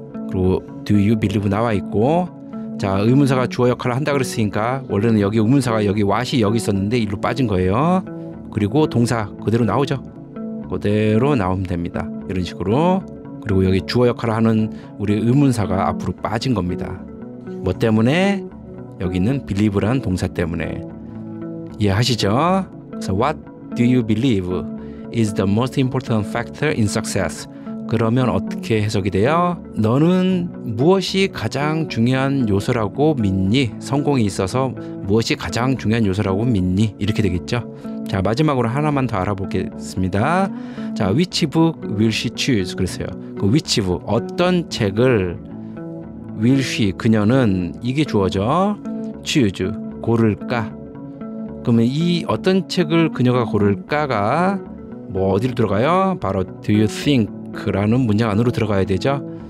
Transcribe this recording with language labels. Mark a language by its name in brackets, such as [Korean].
[Korean] 그리고 do you believe 나와 있고, 자, 의문사가 주어 역할을 한다 그랬으니까 원래는 여기 의문사가 여기 what이 여기 있었는데 일로 빠진 거예요. 그리고 동사 그대로 나오죠. 그대로 나오면 됩니다. 이런 식으로. 그리고 여기 주어 역할을 하는 우리 의문사가 앞으로 빠진 겁니다. 뭐 때문에? 여기 있는 believe라는 동사 때문에. 이해하시죠? [English] 그래서 what do you believe is the most important factor in success? [Korean] 그러면 어떻게 해석이 돼요? 너는 무엇이 가장 중요한 요소라고 믿니? 성공에 있어서 무엇이 가장 중요한 요소라고 믿니? 이렇게 되겠죠. 자, 마지막으로 하나만 더 알아보겠습니다. [English] 자, which book will she choose? [Korean] 그랬어요. 그 which book, 어떤 책을 will she, 그녀는, 이게 주어죠. choose, 고를까? 그러면 이 어떤 책을 그녀가 고를까가 뭐 어디로 들어가요? 바로 do you think 라는 문장 안으로 들어가야 되죠.